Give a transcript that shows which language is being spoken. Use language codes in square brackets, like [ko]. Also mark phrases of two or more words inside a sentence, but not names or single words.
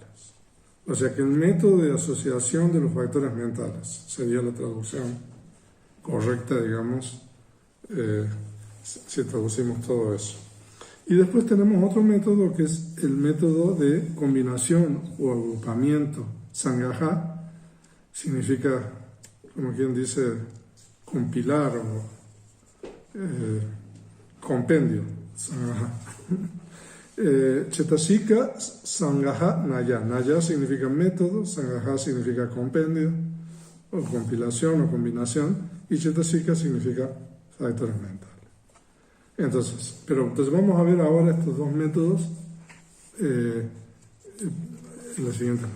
[es] O sea que el método de asociación de los factores mentales sería la traducción correcta, digamos, si traducimos todo eso. Y después tenemos otro método que es el método de combinación o agrupamiento. Sangaha significa, como quien dice, compilar o compendio. Sangaha. [pi] Chetasika Sangaha Naya. [es] Naya significa método, Sangaha significa compendio, o compilación o combinación, y Chetasika significa factores mentales. Entonces vamos a ver ahora estos dos métodos en la siguiente lámina.